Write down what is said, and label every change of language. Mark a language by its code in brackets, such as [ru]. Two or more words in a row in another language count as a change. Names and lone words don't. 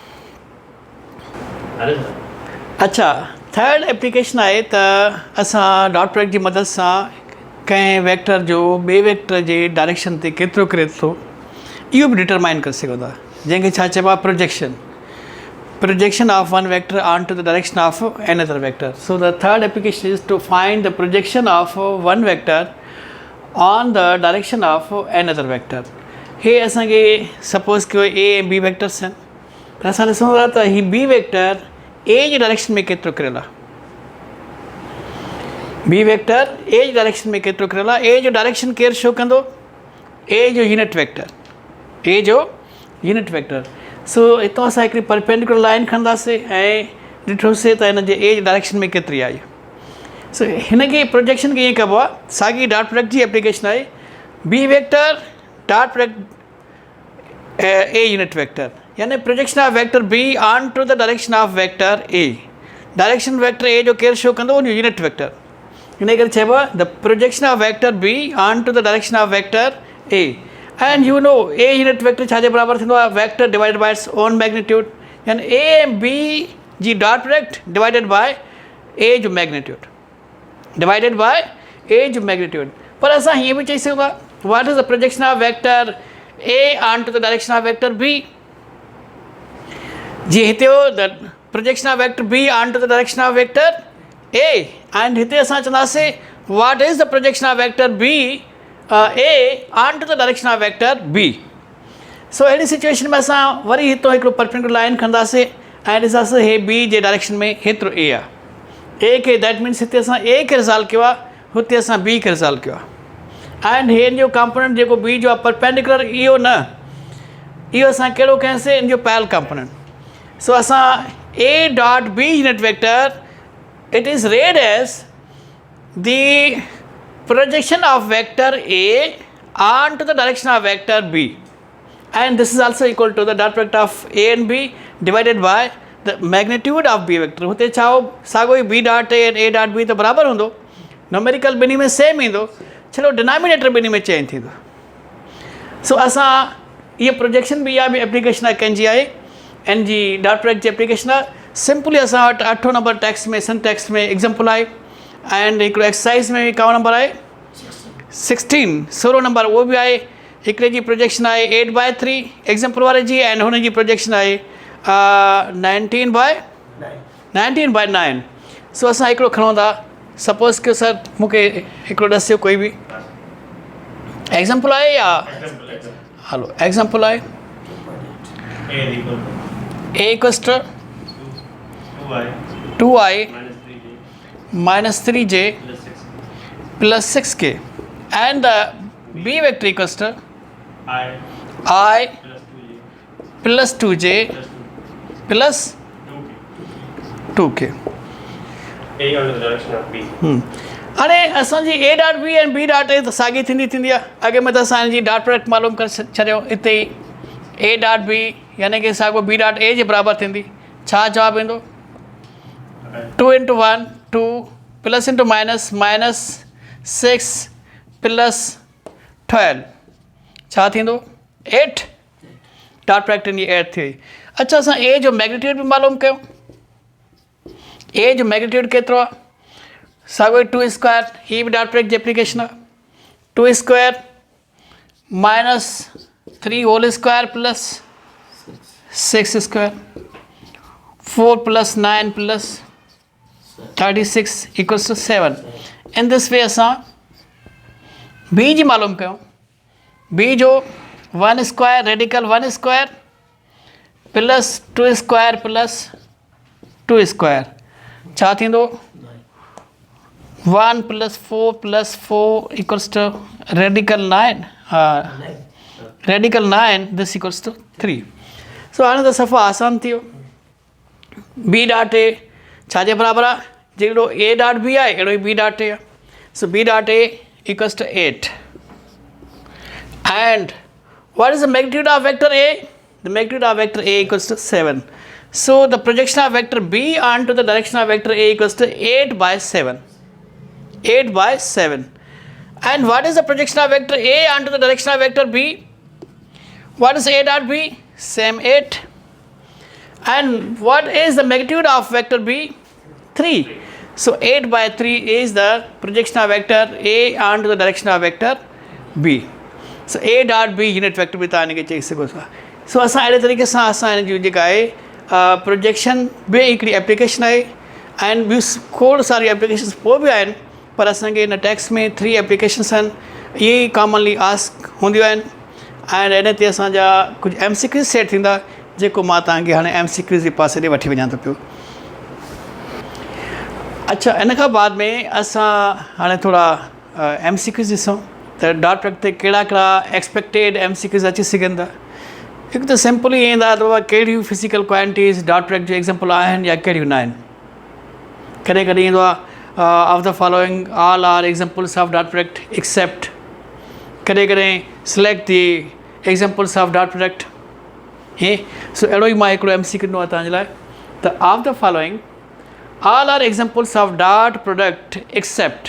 [sd] अच्छा [en] third application [sd] आहे त असां [en] dot product [sd] जी मदद सां कंहिं वेक्टर जो ॿिए वेक्टर जे डायरेक्शन ते केतिरो किरे थो इहो बि डिटरमाइन करे सघो था जंहिंखे छा चइबो आहे [en] projection of one vector onto the direction of another vector. So the third application is to find the projection of one vector on the direction of another vector. [sd] Here असांखे सपोज कयो ए ऐं बी वेक्टर्स आहिनि त असां ॾिसूं था त हीउ बी वेक्टर ए जी डायरेक्शन में केतिरो किरियल आहे बी वेक्टर ए जी डायरेक्शन में केतिरो किरियल आहे ए जो डायरेक्शन केरु शो कंदो ए जो यूनिट वेक्टर सो हितां असां हिकिड़ी [en] perpendicular line [sd] खणंदासीं ऐं ॾिठोसीं त हिन जे ए जी डायरेक्शन में केतिरी आई सो हिनखे प्रोजेक्शन खे ईअं कबो आहे साॻी [en] dot product [sd] जी एप्लीकेशन आहे [en] B vector dot product A unit vector [sd] यानी [en] projection of vector B onto the direction of vector A direction vector A [sd] जो केरु शो कंदो उन [en] unit vector [sd] हिन करे चइबो आहे [en] the projection of vector B onto the direction of vector A and you know A unit vector [sd] छाजे बराबरि थींदो आहे [en] vector divided by its own magnitude [sd] यानी ए ऐं बी जी [en] dot product divided by A [sd] जो मैग्नीट्यूड पर असां हीअं बि चई सघूं था [en] what is the projection of vector A onto the direction of vector B [sd] जी हिते हो [en] the projection of vector B onto the direction of vector A and [sd] हिते असां चवंदासीं [en] what is the projection of vector B A onto the direction of vector B. [sd] सो अहिड़ी सिचुएशन में असां वरी हितां हिकिड़ो [en] perpendicular line [sd] खणंदासीं ऐं ॾिसासीं हे बी जे डायरेक्शन में हेतिरो ए आहे ए खे [en] that means [sd] हिते असां ए खे रिज़ॉल्व कयो आहे हुते असां बी खे रिज़ॉल्व कयो आहे एंड हिन जो कंपोनेंट जेको बी जो आहे परपेंडिकुलर इहो न इहो असां कहिड़ो कयांसीं इन जो [en] parallel component. सो असां A dot B unit vector it is read as the projection of vector A onto the direction of vector B, and this is also equal to the dot product of A and B divided by the magnitude of B vector. [sd] हुते छा हो साॻियो ई [en] B dot A and A dot B [sd] त बराबरि हूंदो न्यूमेरिकल ॿिन्ही में सेम ईंदो छड़ो डिनोमिनेटर ॿिन्ही में चेंज थींदो. सो असां इहा प्रोजेक्शन बि इहा बि एप्लीकेशन आहे कंहिंजी आहे एन जी [en] dot product [sd] जी एप्लीकेशन आहे. सिंपली असां वटि 8 [en] number text [sd] में सन टेक्स्ट में एग्जाम्पल आहे एंड हिकिड़ो एक्सरसाइज में बि कहिड़ो नंबर आहे 16 नंबर उहो बि आहे. हिकिड़े जी प्रोजेक्शन आहे 8/3 एग्जाम्पल वारे जी एंड हुन जी प्रोजेक्शन आहे 19/9. सो असां हिकिड़ो खणूं था सपोज़ कयो सर मूंखे हिकिड़ो ॾसियो कोई बि एग्जाम्पल आहे या हलो एग्जाम्पल आहे [en] A equals to 2i minus 3j plus 6k and the B vector equals to I plus 2j plus 2k. A under the direction of B. [sd] हाणे असांजी [en] A dot B and B dot A [sd] त साॻी थींदी आहे. अॻे में त असांजी डॉट प्रोडक्ट मालूम करे छॾियो हिते ई [en] A dot B [sd] यानी कि साॻियो [en] B dot A [sd] जे बराबरि थींदी. छा जवाबु ईंदो 2 [en] into 1 2 plus into minus 6 plus 12 [sd] छा थींदो 8 [en] dot product [sd] इन 8 थी वई. अच्छा असां A जो मैग्नीट्यूड बि मालूम कयूं. A जो मैग्नीट्यूड केतिरो आहे साॻियो 2 स्क्वायर ही बि [en] dot product [sd] जी एप्लीकेशन आहे 2 स्क्वायर [en] minus 3 whole square plus 6 square 4 plus 9 plus 36 equals to 7. In this way [sd] असां B जी मालूम कयूं. [en] B जो 1 square radical 1 square plus 2 square plus 2 square प्लस 2 स्क्वायर छा थींदो 1 plus 4 plus 4 equals to radical 9 radical 9 this equals to 3. [sd] So हाणे त सफ़ा आसान थी वियो. [en] B dot A [sd] छाजे बराबरि आहे जहिड़ो [en] A dot B [sd] आहे अहिड़ो ई [en] B dot A [sd] आहे. [en] सो B dot A equals to 8 and what is the magnitude of vector A? The magnitude of vector A equals to 7. So the projection of vector B onto the direction of vector A equals to 8/7. 8/7. And what is the projection of vector A onto the direction of vector B? What is A dot B? Same 8. And what is the magnitude of vector B? 3. So 8/3 is the projection of vector A onto the direction of vector B. So A dot B unit vector [sd] भी तव्हां हिनखे चई सघो था. सो असां अहिड़े तरीक़े सां असां हिन जी जेका आहे प्रोजेक्शन बि हिकिड़ी एप्लीकेशन आहे एंड ॿियूं खोड़ सारी एप्लीकेशन्स पोइ बि आहिनि पर असांखे हिन टेक्स्ट में 3 एप्लीकेशन्स आहिनि. इहे ई [en] commonly ask [sd] हूंदियूं आहिनि ऐं हिन ते असांजा कुझु MCQs सेट थींदा जेको मां तव्हांखे हाणे MCQs जे पासे ॾे वठी वञा थो पियो. अच्छा इन खां बाद में असां हाणे थोरा MCQs ॾिसूं त डॉट प्रोडक्ट ते कहिड़ा कहिड़ा [en] expected MCQs [sd] अची सघनि था. हिकु त सिंपल ई ईंदा अथव कहिड़ियूं [en] physical quantities dot product [sd] जो एग्ज़ाम्पल आहिनि या कहिड़ियूं न आहिनि. [en] कॾहिं कॾहिं ईंदो आहे of the following all are examples of dot product except. कॾहिं कॾहिं select the examples of dot product. [sd] हे सो अहिड़ो ई मां हिकिड़ो MCQ ॾिनो आहे तव्हांजे लाइ त [en] of the following all are examples of dot product except.